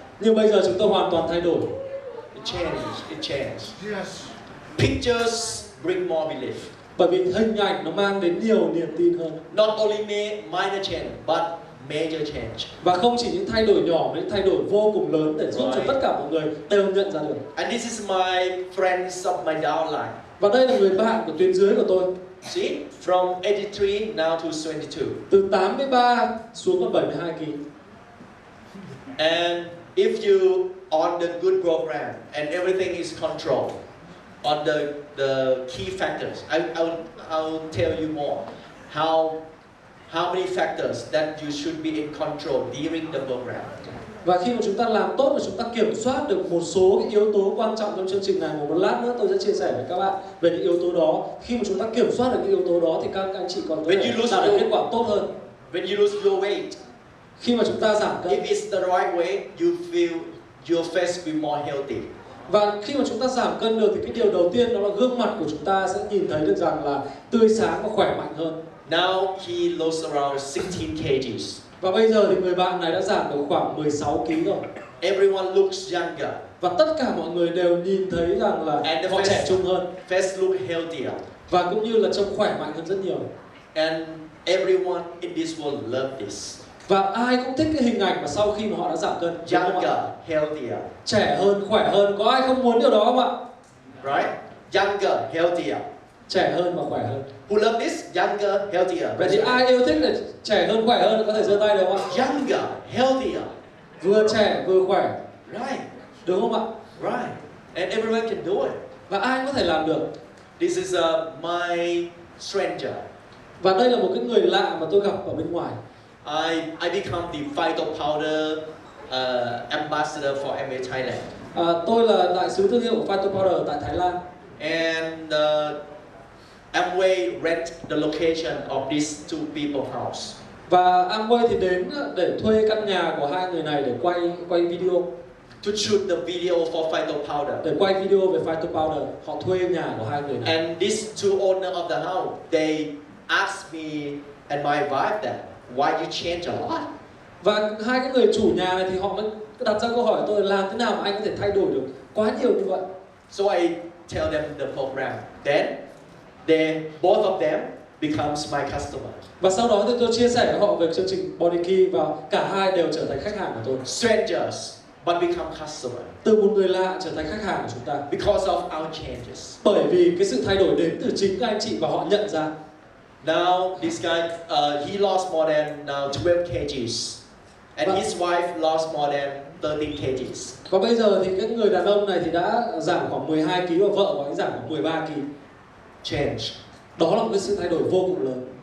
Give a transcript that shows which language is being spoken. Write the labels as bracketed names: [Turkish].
[Vietnamese] Nhưng bây giờ chúng tôi hoàn toàn thay đổi. [English] It changed. Pictures bring more belief. [Vietnamese] Bởi vì hình ảnh nó mang đến nhiều niềm tin hơn. [English] Not only minor change, but major change. [Vietnamese] Và không chỉ những thay đổi nhỏ, mà những thay đổi vô cùng lớn để giúp cho tất cả mọi người đều nhận ra được. [English] And this is my friends of my downline. [Vietnamese] Và đây là người bạn của tuyến dưới của tôi. [English] See, from 83 now to 22. [Vietnamese] Từ 83 xuống còn 72 kg. [English] And if you on the good program and everything is controlled on the key factors, I'll tell you more how many factors that you should be in control during the program. [Vietnamese] Và khi mà chúng ta làm tốt và chúng ta kiểm soát được một số cái yếu tố quan trọng trong chương trình này, một lát nữa tôi sẽ chia sẻ với các bạn về những yếu tố đó. Khi mà chúng ta kiểm soát được những yếu tố đó thì các anh chị còn có thể đạt được kết quả tốt hơn. [English] When you lose your weight, [Vietnamese] khi mà chúng ta giảm cân, [English] if it's the right way, you feel your face will more healthy. [Vietnamese] và khi mà chúng ta giảm cân được thì cái điều đầu tiên đó là gương mặt của chúng ta sẽ nhìn thấy được rằng là tươi sáng và khỏe mạnh hơn. [English] Now he lost around 16 kgs. [Vietnamese] Và bây giờ thì người bạn này đã giảm được khoảng 16 kg rồi. [English] Everyone looks younger. [Vietnamese] Và tất cả mọi người đều nhìn thấy rằng là họ trẻ trung hơn. [English] Face look healthier. [Vietnamese] Và cũng như là trông khỏe mạnh hơn rất nhiều. [English] And everyone in this world love this. [Vietnamese] Và ai cũng thích cái hình ảnh mà sau khi mà họ đã giảm cân. [English] Younger, healthier. [Vietnamese] Trẻ hơn, khỏe hơn. Có ai không muốn điều đó không ạ? [English] Right? Younger, healthier. [Vietnamese] Trẻ hơn và khỏe hơn. [English] Who love this? Younger, healthier. [Vietnamese] Vậy thì ai yêu thích là trẻ hơn, khỏe hơn có thể giơ tay được không ạ? [English] Younger, healthier. [Vietnamese] Vừa trẻ vừa khỏe. [English] Right. [Vietnamese] Đúng không ạ? [English] Right. And everyone can do it. [Vietnamese] Và ai cũng có thể làm được. [English] This is my stranger. [Vietnamese] Và đây là một cái người lạ mà tôi gặp ở bên ngoài. [English] I become the phyto powder ambassador for Amway Thailand. [Vietnamese] Tôi là đại sứ thương hiệu của Phyto Powder tại Thái Lan. [English] And Amway rent the location of these two people house. [Vietnamese] Và Amway thì đến để thuê căn nhà của hai người này để quay video. [English] To shoot the video for phyto powder. [Vietnamese] Để quay video về Phyto Powder, họ thuê nhà của hai người này. [English] And these two owner of the house, they asked me and my wife that why you change a lot. [Vietnamese] Và hai cái người chủ nhà này thì họ mới đặt ra câu hỏi tôi làm thế nào mà anh có thể thay đổi được quá nhiều như vậy. [English] So I tell them the program. Then both of them becomes my customer. [Vietnamese] Và sau đó thì tôi chia sẻ với họ về chương trình Body Key và cả hai đều trở thành khách hàng của tôi. [English] Strangers, but become customer. [Vietnamese] Từ một người lạ trở thành khách hàng của chúng ta. [English] Because of our changes. [Vietnamese] Bởi vì cái sự thay đổi đến từ chính các anh chị và họ nhận ra. [English] Now this guy, he lost more than 12 kgs. And his wife lost more than 13 kgs. [Vietnamese] Và bây giờ thì cái người đàn ông này thì đã giảm khoảng 12 kg và vợ của anh giảm khoảng 13 kg. [English] Change. [Vietnamese] Đó là một cái sự thay đổi vô cùng lớn.